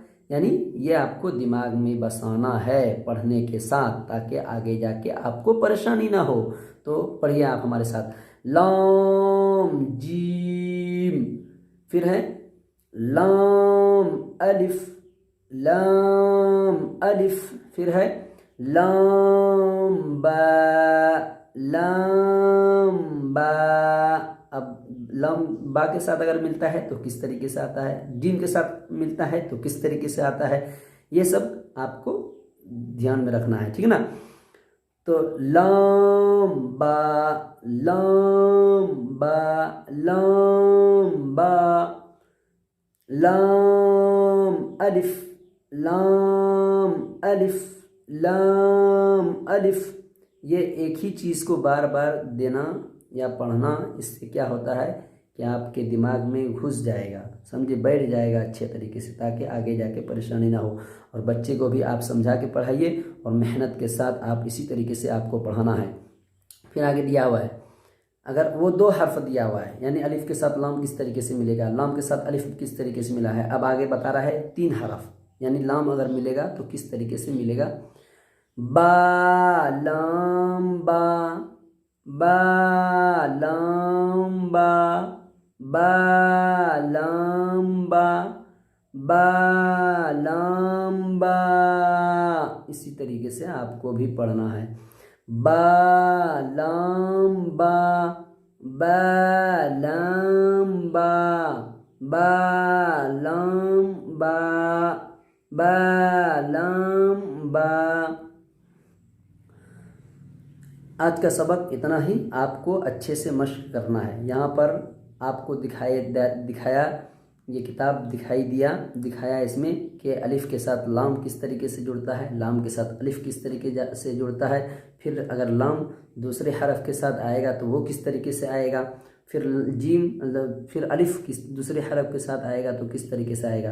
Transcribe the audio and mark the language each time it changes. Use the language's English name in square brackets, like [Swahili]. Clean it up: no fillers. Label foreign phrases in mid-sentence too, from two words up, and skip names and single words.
[Hindi] यानी ये आपको दिमाग में बसाना है पढ़ने के साथ, ताकि आगे जाके आपको परेशानी ना हो। तो पढ़िए आप हमारे साथ, लाम जीम, फिर है लाम अलिफ, लाम अलिफ, फिर है लाम बा, लाम बा। अब लाम बा के साथ अगर मिलता है तो किस तरीके से आता है, जीम के साथ मिलता है तो किस तरीके से आता है, ये सब आपको ध्यान में रखना है, ठीक है ना। तो लाम बा, लाम बा, लाम बा, लाम अलिफ, लाम अलिफ, लाम अलिफ। ये एक ही चीज़ को बार बार देना या पढ़ना, इससे क्या होता है कि आपके दिमाग में घुस जाएगा, समझे, बैठ जाएगा अच्छे तरीके से, ताकि आगे जाके परेशानी ना हो। और बच्चे को भी आप समझा के पढ़ाइए और मेहनत के साथ आप इसी तरीके से आपको पढ़ाना है। फिर आगे दिया हुआ है, अगर वो 2 हर्फ दिया हुआ है, यानी अलिफ के साथ लाम किस तरीके से मिलेगा, लाम के साथ अलिफ किस तरीके से मिला है। अब आगे बता रहा है 3 हर्फ, यानी लाम अगर मिलेगा तो किस तरीके से मिलेगा। बा लाम बा, बा लाम बा, बा लाम बा, बा लाम बा। इसी तरीके से आपको भी पढ़ना है, बा लाम बा, बा लाम बा, बा लाम बा, बा लाम बा। आज का सबक इतना ही, आपको अच्छे से मशक करना है। यहाँ पर आपको दिखाया ये किताब दिखाया इसमें कि अलिफ के साथ लाम किस तरीके से जुड़ता है, लाम के साथ अलिफ किस तरीके से जुड़ता है, फिर अगर लाम दूसरे हरफ के साथ आएगा तो वो किस तरीके से आएगा, फिर जीम फिर अलिफ किस दूसरे हरफ के साथ आएगा तो किस तरीके से आएगा।